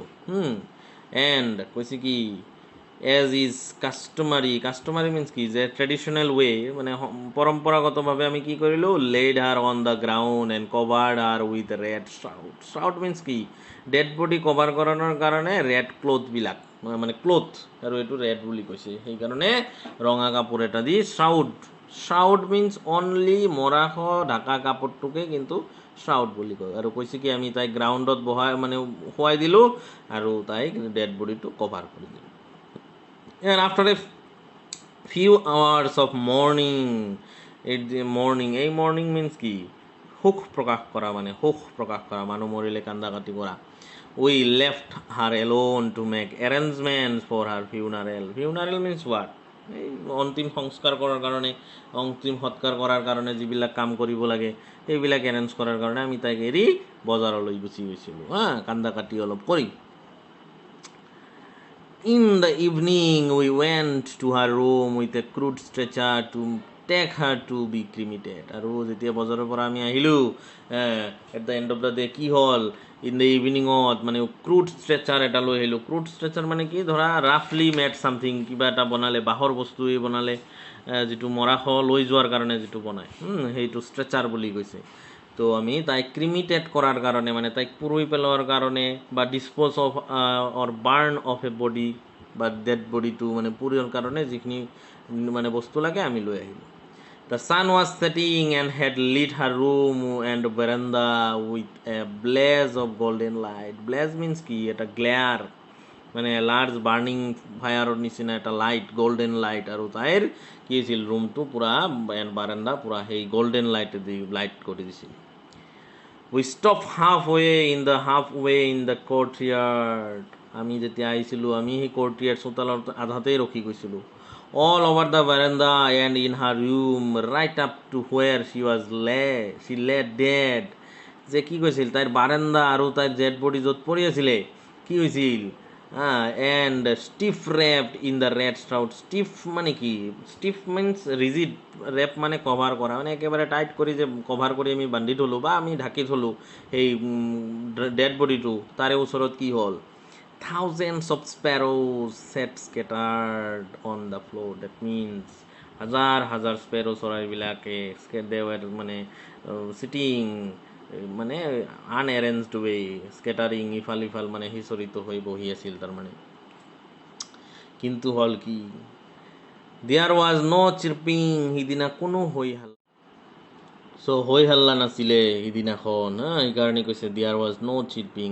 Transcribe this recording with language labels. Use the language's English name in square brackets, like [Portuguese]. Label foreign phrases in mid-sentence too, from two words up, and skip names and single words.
[Assamese] এণ্ড কৈছে কি, [English] as is customary means [Assamese] কি, যে [English] traditional way, [Assamese] মানে পৰম্পৰাগতভাৱে আমি কি কৰিলোঁ, [English] laid her on the ground and covered her with red shroud means [Assamese] কি, [English] dead body cover [Assamese] কৰাৰ কাৰণে [English] red clothবিলাক, [Assamese] মানে ক্লথ, আৰু এইটো ৰেড বুলি কৈছে, সেইকাৰণে ৰঙা কাপোৰ এটা দি [English] shroud means only [Assamese] মৰাশ ঢাকা কাপোৰটোকে কিন্তু শ্ৰাউড বুলি কয়. আৰু কৈছে কি, আমি তাইক গ্ৰাউণ্ডত মানে শুৱাই দিলোঁ আৰু তাইক [English] dead bodyটো cover [Assamese] কৰি দিলোঁ. [English] And after a few hours of mourning, [Assamese] এই [English] mourning means [Assamese] কি, সুখ প্ৰকাশ কৰা, মানে সুখ প্ৰকাশ কৰা, মানুহ মৰিলে কান্দা কাটি কৰা. [English] We left her alone to make arrangements for her funeral. Funeral means what? [Assamese] এই অন্তিম সংস্কাৰ কৰাৰ কাৰণে, অন্তিম সৎকাৰ কৰাৰ কাৰণে যিবিলাক কাম কৰিব লাগে সেইবিলাক এৰেঞ্জ কৰাৰ কাৰণে আমি তাইক এৰি বজাৰলৈ গুচি গৈছিলোঁ কান্দা কাটি অলপ কৰি. [English] In the evening, we went to her room with a crude stretcher to take her to be cremated. [Assamese] আৰু যেতিয়া বজাৰৰ পৰা আমি আহিলোঁ, [English] at the end of the day কি হ'ল, in the eveningত [Assamese] মানে [English] crude stretcher [Assamese] এটা লৈ আহিলোঁ. [English] crude stretcher [Assamese] মানে কি, ধৰা [English] roughly made something, [Assamese] কিবা এটা বনালে, বাঁহৰ বস্তুৱেই বনালে, যিটো মৰাশ লৈ যোৱাৰ কাৰণে যিটো বনায়, সেইটো ষ্ট্ৰেচাৰ বুলি কৈছে. তো আমি তাইক ক্ৰিমিটেড কৰাৰ কাৰণে, মানে তাইক পুৰুই পেলোৱাৰ কাৰণে, বা [English] dispose of or burn of a body, [Assamese] বা [English] dead bodyটো [Assamese] মানে পুৰিৰ কাৰণে যিখিনি মানে বস্তু লাগে আমি লৈ আহিলোঁ. [English] The sun was setting and had lit her room and veranda with a blaze of golden light. Blaze means [Assamese] কি, এটা গ্লেয়াৰ, মানে [English] large burning fireৰ [Assamese] নিচিনা এটা লাইট, [English] golden light. [Assamese] আৰু তাইৰ কি হৈছিল, ৰুমটো পূৰা বাৰান্দা পূৰা সেই [English] golden light [Assamese] কৰি দিছিল. [English] We stopped halfway in the courtyard. [Assamese] আমি যেতিয়া আহিছিলোঁ, আমি সেই courtyard চোতালৰ আধাতেই ৰখি গৈছিলোঁ. [English] All over the veranda and in her room, right up to where she lay dead. [Assamese] যে কি কৈছিল, তাইৰ বাৰান্দা আৰু তাইৰ [English] dead body [Assamese] য'ত পৰি আছিলে, কি হৈছিল, [English] and stiff wrapped in the red shroud. [Assamese] Stiff মানে কি? [English] Stiff means rigid, [Assamese] wrap মানে কভার করা, মানে একেবারে টাইট কৰি যে কভাৰ কৰি আমি বান্ধি থলোঁ বা আমি ঢাকি থলোঁ সেই [English] dead bodyটো, [Assamese] তাৰে ওচৰত কি হ'ল? [English] Thousands of sparrows sat scattered on the floor. That means [Assamese] হাজাৰ হাজাৰ স্পেৰো চৰাইবিলাকে মানে চিটিং মানে [English] unarranged way, [Assamese] স্কেটাৰিং, ইফাল ইফাল মানে সিঁচৰিত হৈ বহি আছিল তাৰমানে। কিন্তু হ'ল কি? [English] there was no chirping, [Assamese] সিদিনা কোনো হৈ হাল্লা হৈ হাল্লা নাছিলে সিদিনাখন, সেইকাৰণে কৈছে [English] there was no chirping.